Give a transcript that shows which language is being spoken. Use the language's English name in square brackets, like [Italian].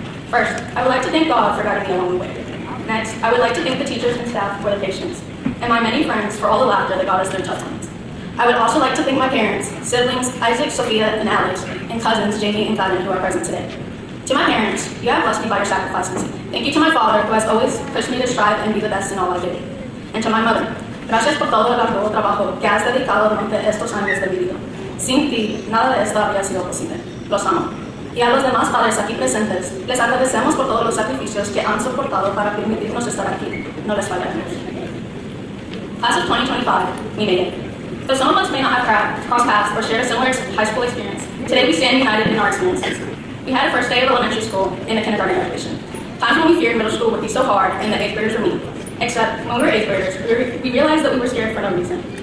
[English] First, I would like to thank God for guiding me along the way. Next, I would like to thank the teachers and staff for their patience, and my many friends for all the laughter that got us through tough times. I would also like to thank my parents, siblings, Isaac, Sophia, and Alex, and cousins, Jamie and Glennon, who are present today. To my parents, you have blessed me by your sacrifices. Thank you to my father, who has always pushed me to strive and be the best in all I do. And to my mother, [Spanish] gracias por todo el arduo trabajo que has dedicado durante estos años de mi vida. Sin ti, nada de esto habría sido posible. Los amo. Y a los demás padres aquí presentes, les agradecemos por todos los sacrificios que han soportado para permitirnos estar aquí. No les fallaremos. [English] Class of 2025, we made it. Though some of us may not have crossed paths or shared a similar high school experience, today we stand united in our experiences. We had a first day of elementary school and a kindergarten graduation. Times when we feared middle school would be so hard and the 8th graders were mean. Except when we were 8th graders, we realized that we were scared for no reason.